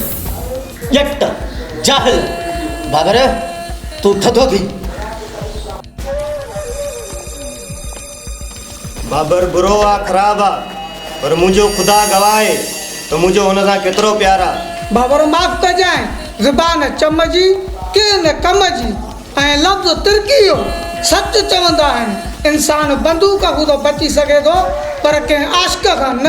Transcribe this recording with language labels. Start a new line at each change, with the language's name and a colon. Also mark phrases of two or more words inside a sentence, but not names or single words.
Sindhi: ॼट जाहिल। बाबर तूं थधो थी। बाबर बुरो आहे, ख़राबु आहे, पर मुंहिंजो ख़ुदा गवाह आहे त मुंहिंजो हुन सां केतिरो प्यार आहे। बाबर माफ़ कजांइ। ज़ुबान चम जी के न कम जी ऐं लफ़्ज़ तिरकी हो। सच चवंदा आहिनि इंसान बंदूक खां थो बची सघे थो पर कंहिं आशिक़ खां न।